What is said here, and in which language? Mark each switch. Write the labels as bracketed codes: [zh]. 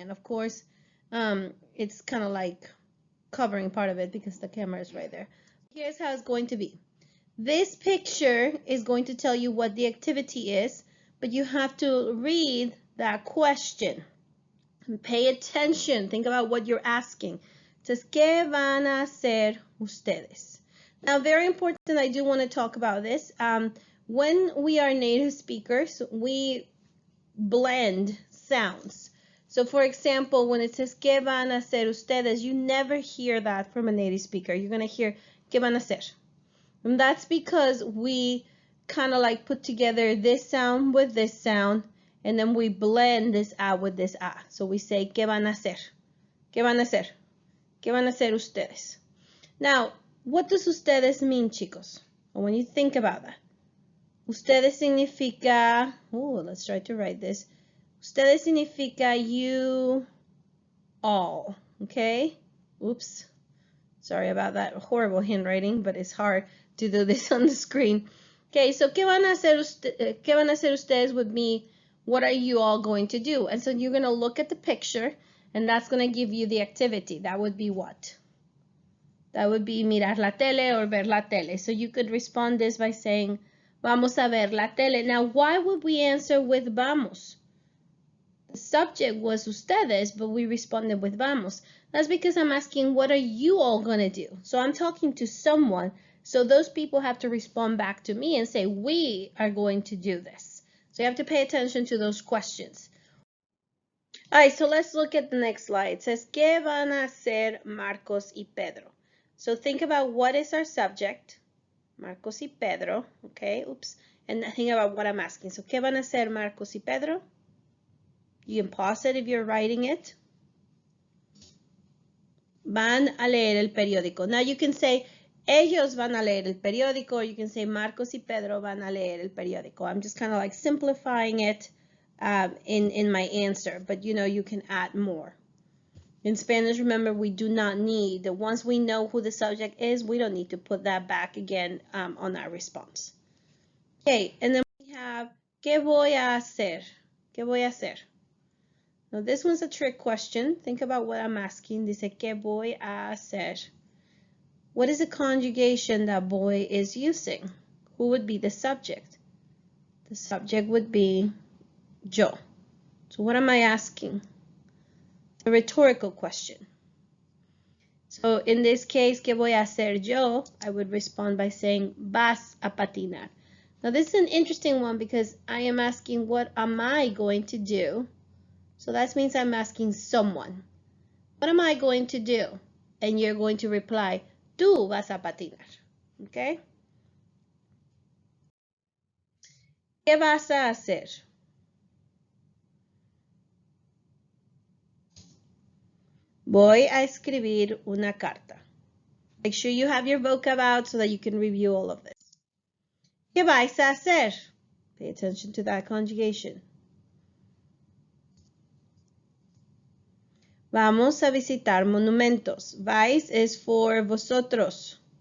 [en] And of course, it's kind of like covering part of it because the camera is right there. Here's how it's going to be. This picture is going to tell you what the activity is, but you have to read that question. And pay attention. Think about what you're asking. It says, [es] ¿qué van a hacer ustedes? [en] Now, very important, I do want to talk about this. When we are native speakers, we blend sounds. So for example, when it says [es] ¿qué van a hacer ustedes? [en] You never hear that from a native speaker. You're going to hear [es] ¿qué van a hacer? [en] And that's because we kind of like put together this sound with this sound, and then we blend this a with this a. So we say [es] ¿qué van a hacer? ¿Qué van a hacer? ¿Qué van a hacer ustedes? [en] Now, what does ustedes mean, chicos? When you think about that. [es] Ustedes significa, [en] let's try to write this. [es] Ustedes significa [en] you all, okay? Oops. Sorry about that horrible handwriting, but it's hard to do this on the screen. Okay, so [es] ¿qué van a hacer ustedes [en] with me? What are you all going to do? And so you're going to look at the picture, and that's going to give you the activity. That would be what? That would be [es] mirar la tele [en] or [es] ver la tele. [en] So you could respond this by saying, [es] vamos a ver la tele. [en] Now, why would we answer with vamos? The subject was ustedes, but we responded with vamos. That's because I'm asking, what are you all going to do? So I'm talking to someone. So those people have to respond back to me and say, we are going to do this. So you have to pay attention to those questions. All right, so let's look at the next slide. It says, [es] ¿qué van a hacer Marcos y Pedro? [en] So think about what is our subject, Marcos y Pedro, okay, oops, and think about what I'm asking. [es] So, ¿qué van a hacer Marcos y Pedro? [en] You can pause it if you're writing it. [es] Van a leer el periódico. [en] Now you can say, [es] ellos van a leer el periódico, [en] or you can say, [es] Marcos y Pedro van a leer el periódico. [en] I'm just kind of like simplifying it in my answer, but you know, you can add more. In Spanish, remember, we do not need, once we know who the subject is, we don't need to put that back again on our response. Okay, and then we have, [es] ¿qué voy a hacer? ¿Qué voy a hacer? [en] Now, this one's a trick question. Think about what I'm asking. [es] Dice, ¿qué voy a hacer? [en] What is the conjugation that boy is using? Who would be the subject? The subject would be yo. So what am I asking? A rhetorical question. So in this case, [es] ¿qué voy a hacer yo? [en] I would respond by saying, [es] vas a patinar. [en] Now this is an interesting one because I am asking, what am I going to do? So that means I'm asking someone. What am I going to do? And you're going to reply, [es] tú vas a patinar. [en] Okay? [es] ¿Qué vas a hacer? Voy a escribir una carta. [en] Make sure you have your vocab out so that you can review all of this. [es] ¿Qué vais a hacer? [en] Pay attention to that conjugation. [es] Vamos a visitar monumentos. Vais [en] is for [es] vosotros.